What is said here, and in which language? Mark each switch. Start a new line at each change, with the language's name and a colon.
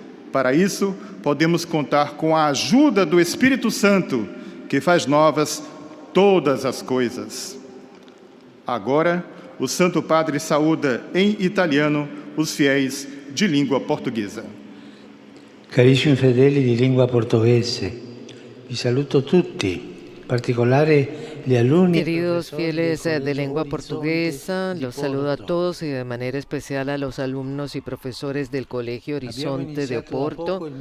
Portuguese: Para isso, podemos contar com a ajuda do Espírito Santo, que faz novas todas as coisas. Agora, o Santo Padre saúda em italiano os fiéis de língua portuguesa.
Italian: Carissimi fedeli di lingua portoghese, vi saluto tutti, in particolare gli alunni.
Spanish: Queridos fieles de lengua portuguesa, los saludo a todos y de manera especial a los alumnos y profesores del Colegio Horizonte de Oporto.